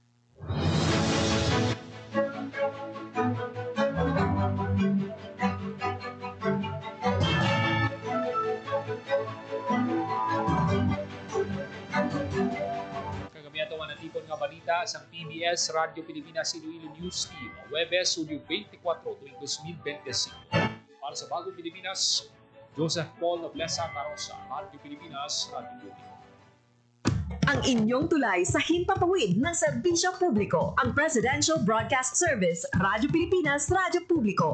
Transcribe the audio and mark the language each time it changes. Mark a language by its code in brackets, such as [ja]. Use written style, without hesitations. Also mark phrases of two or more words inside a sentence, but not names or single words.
[hil] Natipon nga balita sa PBS Radio Pilipinas Iloilo News Team, Webes, Studio 24, tuwing 2025. [tl] Para sa Bagong Pilipinas, Joseph Paul Noblesa Tarosa, Radio Pilipinas, Radio Pilipinas. Ang inyong tulay sa himpapawid ng serbisyo publiko, ang Presidential Broadcast Service, Radyo Pilipinas, Radyo Publiko.